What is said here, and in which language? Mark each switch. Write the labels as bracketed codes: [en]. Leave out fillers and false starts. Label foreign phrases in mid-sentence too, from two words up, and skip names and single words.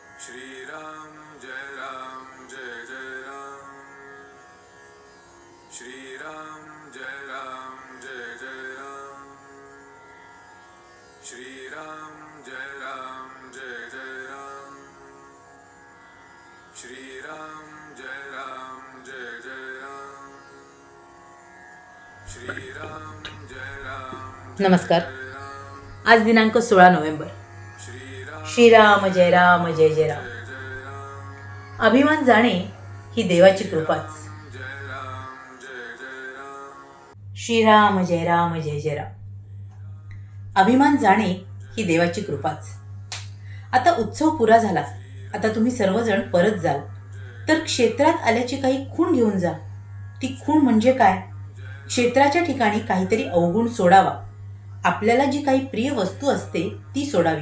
[mr] श्रीराम जय जय राम श्रीराम जय जय राम श्रीराम जय जय राम श्रीराम जय जय राम श्रीराम जय नमस्कार. आज दिनांक 16 नोव्हेंबर. श्रीराम जय राम जय जय राम. अभिमान जाणे ही देवाची कृपाच. श्रीराम जय राम जय जय राम. अभिमान जाणे ही देवाची कृपाच. आता उत्सव पुरा झाला. आता तुम्ही सर्वजण परत जाल तर क्षेत्रात आल्याची काही खूण घेऊन जा. ती खूण म्हणजे काय? क्षेत्राच्या ठिकाणी काहीतरी अवगुण सोडावा. आपल्याला जी काही प्रिय वस्तू असते ती सोडावी.